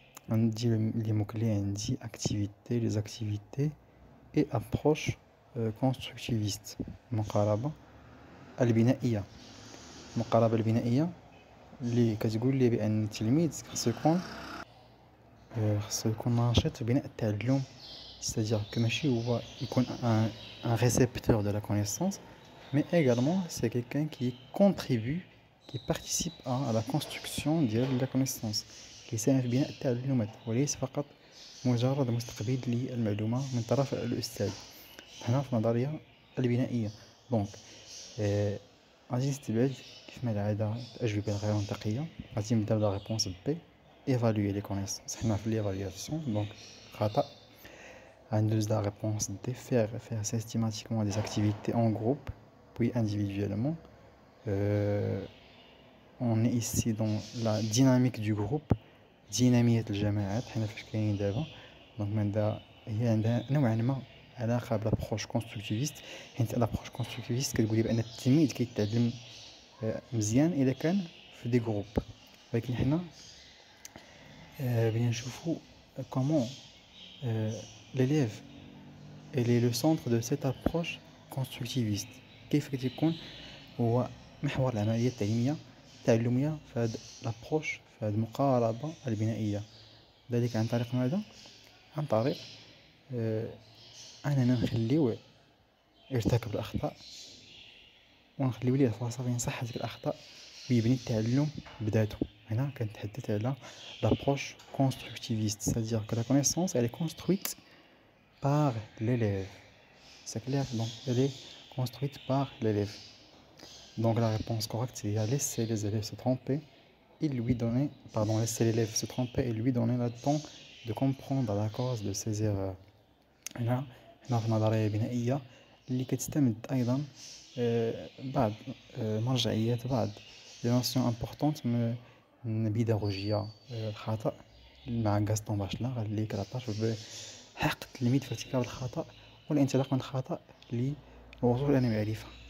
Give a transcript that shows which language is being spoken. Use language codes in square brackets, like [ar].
[ar] غندي لي موكلي عندي [fr] activité, les activités et approche constructiviste. [ar] المقاربة البنائية. المقاربة البنائية اللي كتقول لي بأن التلميذ خصو يكون ناشط في بناء التعلم, [fr] c'est-à-dire que [ar] ماشي هو يكون [fr] un récepteur de la connaissance, mais également c'est quelqu'un qui contribue, qui participe à la construction [ar] ديال la connaissance, كيساهم في بناء التعلمات وليس فقط مجرد مستقبل للمعلومة من طرف الأستاذ. هنا في النظرية البنائية. دونك غادي نستبعد كيف ما العادة الأجوبة الغير منطقية. غادي نبدا بلا ريبونس بي, [fr] évaluer les connaissances. [ar] حنا في [fr] l'évaluation, donc [ar] خطأ. غندوز [fr] la réponse D, faire systématiquement des activités en groupe puis individuellement. On est ici dans la dynamique du groupe, [ar] دينامية الجماعات حنا فاش كاينين دابا. دونك من هي عندها نوعا ما علاقة بالابروش كونستركتيفيست, حيت الابروش كونستركتيفيست كتقولي بأن التلميذ كيتعلم مزيان إذا كان في دي جروب, ولكن حنا بغينا نشوفو [fr] comment l'élève elle est le centre de cette approche constructiviste. [ar] كيف كتكون هو محور العملية التعلمية في هذه الابروش, في هذه المقاربة البنائية. ذلك عن طريق ماذا؟ عن طريق أننا نخليوه يرتكب الأخطاء ونخليو ليه الفرصة فين يصحح هذيك الأخطاء ويبني التعلم بذاته. هنا كنتحدث على [fr] l'approche constructiviste, c'est-à-dire que la connaissance elle est construite par l'élève. C'est clair? Donc elle est construite par l'élève. Donc la réponse correcte c'est laisser les élèves se tromper et laisser l'élève se tromper et lui donner le temps de comprendre la cause de ses erreurs. [ar] هنا في النظرية البنائية اللي كتستمد أيضا بعض مرجعيات, بعض [fr] les notions importantes [ar] من البيداغوجيا. الخطأ مع غاستون باشلا اللي كتعطاش بحق التلميذ في ارتكاب الخطأ والانطلاق من الخطأ للوصول إلى معرفة.